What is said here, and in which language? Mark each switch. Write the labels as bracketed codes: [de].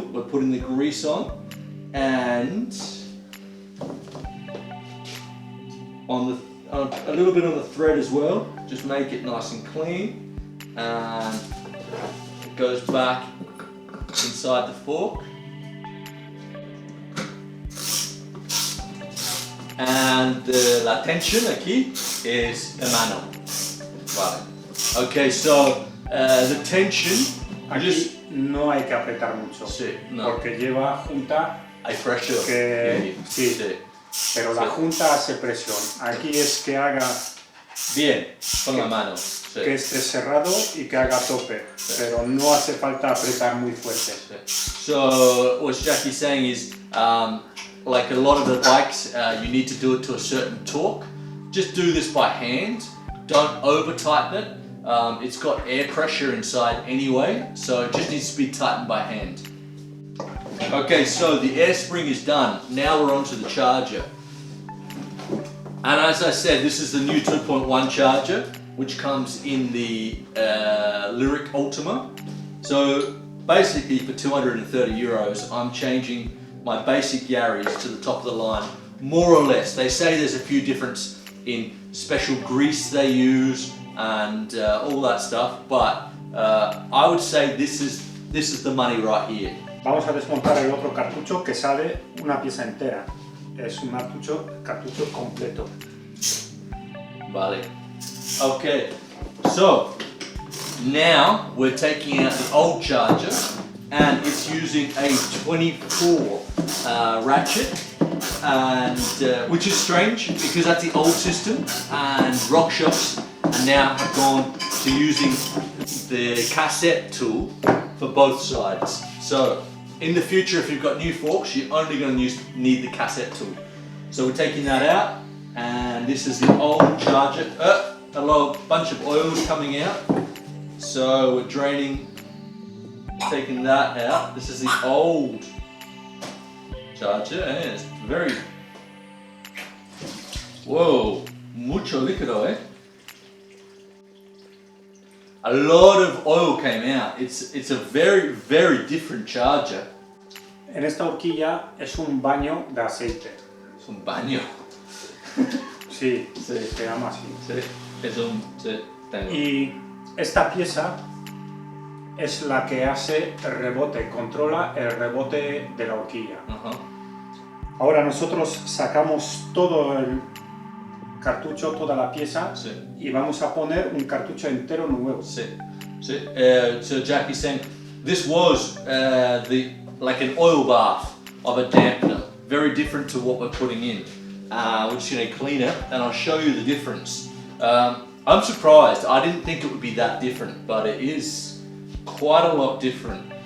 [en] We're putting the grease on, and on a little bit on the thread as well. Just make it nice and clean, and it goes back inside the fork. [es] And la tension aquí es la mano. [en] Vale. Okay, so the tension. [es] Aquí no hay que apretar mucho, no. Porque lleva junta. Hay pressure. Que, sí, pero la junta hace presión. Aquí es que haga bien con la mano. Que esté cerrado y que haga tope, pero no hace falta apretar muy fuerte. [en] So what Jackie's saying is, like a lot of the bikes, you need to do it to a certain torque. Just do this by hand. Don't over tighten it. It's got air pressure inside anyway, so it just needs to be tightened by hand. Okay, so the air spring is done. Now we're on to the charger. And as I said, this is the new 2.1 charger, which comes in the Lyrik Ultima. So basically for 230 euros, I'm changing my basic Yaris to the top of the line, more or less. They say there's a few differences in special grease they use and all that stuff, but I would say this is the money right here. [es] Vamos a desmontar el otro cartucho que sale una pieza entera. Es un cartucho completo. Vale. [en] Okay, so now we're taking out the old charger, and it's using a 24 ratchet, and which is strange because that's the old system, and RockShox and now have gone to using the cassette tool for both sides. So in the future, if you've got new forks, you're only going to need the cassette tool. So we're taking that out, and this is the old charger. A bunch of oils coming out. So we're taking that out. This is the old charger, and it's very, whoa, [es] mucho líquido, eh? [en] A lot of oil came out. It's a very, very different charger. [es] En esta horquilla es un baño de aceite. Es un baño. Sí, se llama así. Sí, tengo. Y esta pieza es la que hace el rebote, controla el rebote de la horquilla. Ahora nosotros sacamos todo el cartucho, toda la pieza, y vamos a poner un cartucho entero nuevo. [en] So Jackie's saying this was like an oil bath of a dampener. Very different to what we're putting in. We're just going to clean it and I'll show you the difference. I'm surprised. I didn't think it would be that different, but it is quite a lot different.